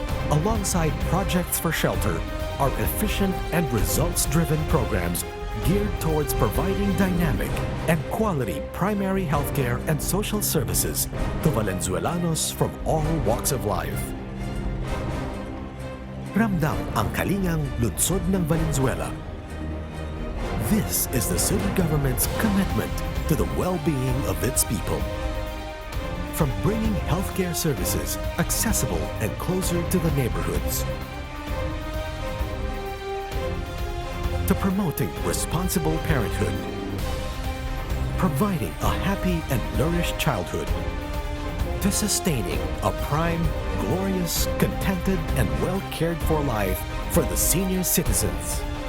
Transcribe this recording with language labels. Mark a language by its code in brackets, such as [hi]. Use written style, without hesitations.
[en] Alongside projects for shelter are efficient and results-driven programs geared towards providing dynamic and quality primary healthcare and social services to Valenzuelanos from all walks of life. [tl] Ramdam ang kalingang lungsod ng Valenzuela. [en] This is the city government's commitment to the well-being of its people. From bringing healthcare services accessible and closer to the neighborhoods, to promoting responsible parenthood, providing a happy and nourished childhood, to sustaining a prime, glorious, contented, and well-cared-for life for the senior citizens.